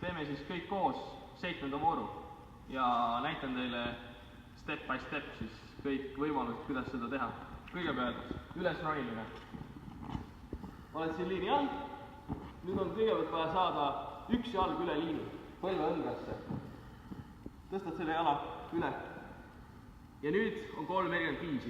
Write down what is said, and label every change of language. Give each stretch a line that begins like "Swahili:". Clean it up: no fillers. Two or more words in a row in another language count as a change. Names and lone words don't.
Estonian: siis kõik koos 7. vooru ja näitan teile
English: step by step
Estonian: siis kõik võimalused, kuidas seda teha. Kõigepealt üles ronimine. Oled siin liini all, nüüd on kõigepealt vaja saada üks jalg üle liini, põlve õngasse. Tõstad selle jala üle. Ja nüüd on 3 erinevat viisi.